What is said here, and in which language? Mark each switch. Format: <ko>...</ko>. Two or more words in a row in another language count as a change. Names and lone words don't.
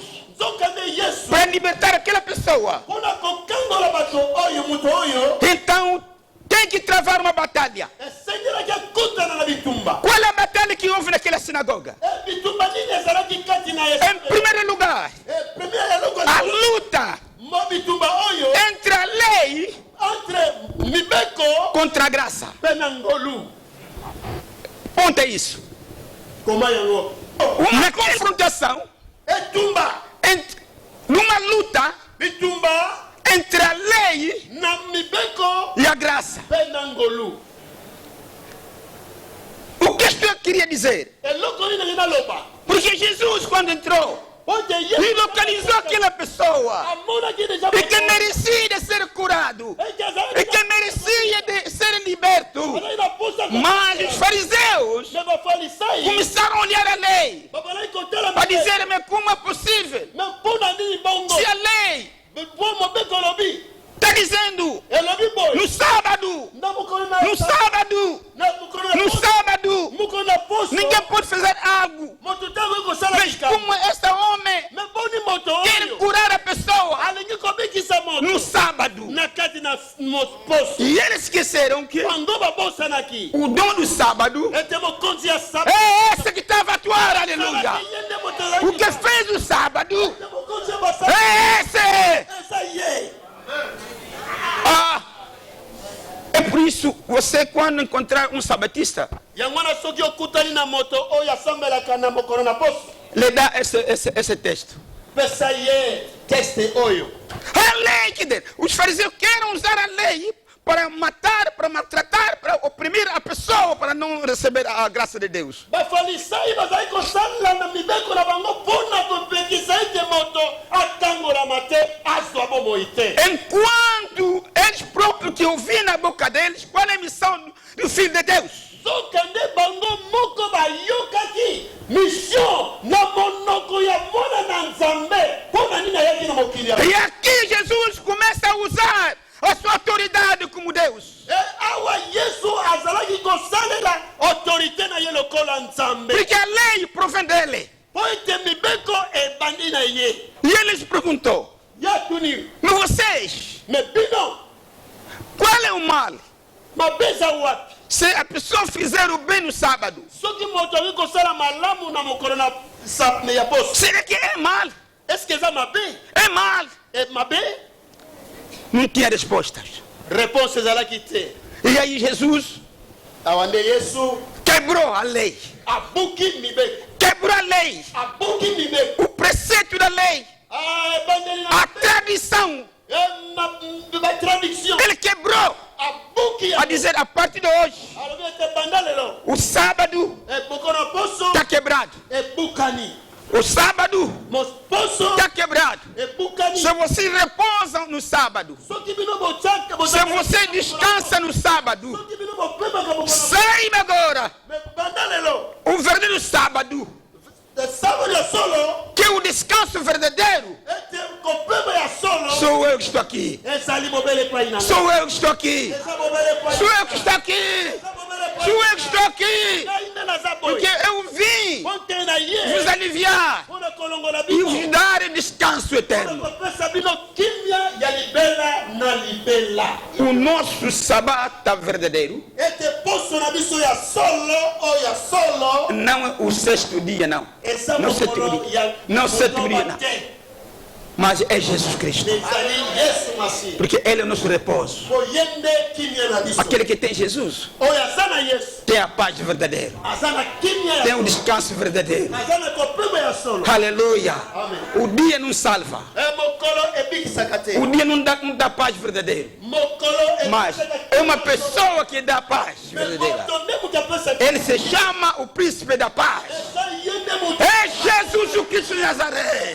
<ln>nzokande yesu</ln> <pt>para libertar aquela pessoa.</pt> <ln>mpona kokangola bato oyo moto oyo</ln> <pt>Então tem que travar uma batalha.</pt> <ln>esengelaki akutana na bitumba</ln> <pt>Qual é a batalha que houve naquela sinagoga?</pt> <ln>bitumba nini ezalaki kati na yesu</ln> <pt>Em primeiro lugar,</pt> <ln>premier eloko</ln> <pt>a luta</pt> <ln>mo bitumba oyo</ln> <pt>entre a lei</pt> <ln>entre mibeko</ln> <pt>contra a graça.</pt> <ln>mpe na ngolu</ln> <pt>Ponto é isso.</pt> <ln>koma yango</ln> <pt>Uma confrontação,</pt> <ln>etumba</ln> <pt>numa luta</pt> <ln>bitumba</ln> <pt>entre a lei</pt> <ln>na mibeko</ln> <pt>e a graça.</pt> <ln>mpe na ngolu</ln> <pt>O que eu queria dizer?</pt> <ln>eloko nini nangi naloba</ln> <pt>Porque Jesus, quando entrou,</pt> <ln>ote</ln> <pt>ele localizou aquela pessoa</pt> <ln>amonaki deja</ln> <pt>e que merecia de ser curado e que merecia de ser liberto.</pt> <ln>azali na posa</ln> <pt>Mas os fariseus</pt> <ln>me bafalisai</ln> <pt>começaram a olhar a lei</pt> <ln>babalaki kotala</ln> <pt>para dizer: mas como é possível?</pt> <ln>me mpona nini bongo</ln> <pt>Se a lei</pt> <ln>po mobeko olobi</ln> <pt>está dizendo</pt> <ln>elobi boye</ln> <pt>no sábado,</pt> <ln>na mokolo na</ln> <pt>no sábado,</pt> <ln>na mokolo</ln> <pt>no</pt> <ln>na</ln> <pt>sábado,</pt> <ln>mokolo na poso</ln> <pt>ninguém pode fazer algo.</pt> <ln>moto te akoki kosala</ln> <pt>Mas como este homem</pt> <ln>me boni moto</ln> <pt>quer</pt> <ln>oyo</ln> <pt>curar a pessoa</pt> <ln>alingi kobikisa</ln> <pt>no</pt> <ln>moto</ln> <pt>sábado,</pt> <ln>na kati na poso</ln> <pt>e eles esqueceram que</pt> <ln>bango babosanaki</ln> <pt>o dom do sábado</pt> <ln>ete mokonzi ya saba</ln> <pt>é esse que estava a atuar, aleluia.</pt> <ln>ye nde moto</ln> <pt>O que</pt> <ln>ezalaki</ln> <pt>fez o sábado</pt> <ln>ete mokonzi ya basaba</ln> <pt>é esse.</pt> <ln>eza ye</ln> <pt>Ah, é por isso, você quando encontrar um sabatista,</pt> <ln>yango wana soki okutani na moto oyo asambelaka na mokolo na poso</ln> <pt>lhe dá esse texto.</pt> <ln>pesa ye teste oyo</ln> <pt>A lei que dele. Os fariseus querem usar a lei para matar, para maltratar, para oprimir a pessoa, para não receber a graça de Deus.</pt> <ln>bafalisai bazali kosalela na mibeko na bango mpona kopekisa ete moto atangolama te azwa bomoi te</ln> <pt>Enquanto eles próprios que ouviam na boca deles qual é a missão do Filho de Deus.</pt> <ln>zokande bango moko bayokaki mission na monoko ya mwana na nzambe mpona nini ayaki na mokili</ln> <pt>E aqui Jesus começa a usar a sua autoridade como Deus.</pt> <ln>awa yesu azalaki kosalela autorité na ye lokola ya nzambe</ln> <pt>Porque a lei provém dele.</pt> <ln>po ete mibeko ebandi na ye</ln> <pt>E ele lhes perguntou:</pt> <ln>yatuni</ln> <pt>mas vocês,</pt> <ln>me bino</ln> <pt>qual é o mal?</pt> <ln>mabeza wapi</ln> <pt>Se a pessoa fizer o bem no sábado,</pt> <ln>soki moto akoki kosala malamu na mokolo ya poso</ln> <pt>será que é mal?</pt> <ln>eske eza mabe</ln> <pt>É mal.</pt> <ln>mabe</ln> <pt>Não tinha respostas.</pt> <ln>réponse ezalaki te</ln> <pt>E aí Jesus</pt> <ln>awa nde yesu</ln> <pt>quebrou a lei.</pt> <ln>abuki mibeko</ln> <pt>Quebrou a lei.</pt> <ln>abuki mibeko</ln> <pt>O preceito da lei.</pt> <ln>ebandeli</ln> <pt>A tradição.</pt> <ln>batraduction</ln> <pt>Ele quebrou.</pt> <ln>abuki</ln> <pt>A dizer, a partir de hoje,</pt> <ln>alobi ete banda lelo</ln> <pt>o sábado</pt> <ln>mokolo poso</ln> <pt>está quebrado.</pt> <ln>ebukani</ln> <pt>O sábado</pt> <ln>poso</ln> <pt>está quebrado.</pt> <ln>ebukani</ln> <pt>Se vocês repousam no sábado,</pt> <ln>soki bino botyaka</ln> <pt>se você descansa no sábado,</pt> <ln>soki bino bopemaka mokolo</ln> <pt>saiba agora,</pt> <ln>banda lelo</ln> <pt>o verdadeiro sábado,</pt> <ln>sábado ya solo</ln> <pt>que é o descanso verdadeiro,</pt> <ln>ete kopema ya solo</ln> <pt>sou eu que estou aqui.</pt> <ln>ezali mobele epai na</ln> <pt>Sou eu que estou aqui.</pt> <ln>eza mobele epai</ln> <pt>Sou eu que estou aqui.</pt> <ln>eza mobele epai</ln> <pt>Sou eu que estou aqui.</pt> <ln>ngai nde naza</ln> <pt>Porque</pt> <ln>boye</ln> <pt>eu vim</pt> <ln>ponte na</ln> <pt>vos</pt> <ln>ye</ln> <pt>aliviar</pt> <ln>mpona kolongola</ln> <pt>e</pt> <ln>bino</ln> <pt>vos dar descanso</pt> <ln>mpona</ln> <pt>eterno.</pt> <ln>kopesa bino kimia ya libela na libela</ln> <pt>O nosso sabata verdadeiro</pt> <ln>ete poso na biso ya solo oyo ya solo</ln> <pt>não é o sexto dia, não.</pt> <ln>eza</ln> <pt>Não sétimo</pt> <ln>mokolo</ln> <pt>dia.</pt> <ln>ya</ln> <pt>Não sétimo dia,</pt> <ln>kotoba</ln> <pt>não.</pt> <ln>te</ln> <pt>Mas é Jesus Cristo.</pt> <ln>ezali yesu masihi</ln> <pt>Porque Ele é o nosso repouso.</pt> <ln>po ye nde kimia na biso</ln> <pt>Aquele que tem Jesus</pt> <ln>oyo aza na yesu</ln> <pt>tem a paz verdadeira.</pt> <ln>aza na kimia</ln> <pt>Tem</pt> <ln>ya</ln> <pt>o descanso verdadeiro.</pt> <ln>aza na kopema ya solo</ln> <pt>Aleluia. Amém. O dia não salva.</pt> <ln>mokolo ebikisaka te</ln> <pt>O dia não dá paz verdadeira.</pt> <ln>mokolo</ln> <pt>Mas é uma pessoa que dá paz verdadeira.</pt> <ln>moto nde moto apesa</ln> <pt>Ele se chama o príncipe da paz.</pt> <ln>eza ye nde moto</ln> <pt>É Jesus o Cristo de Nazaré.</pt>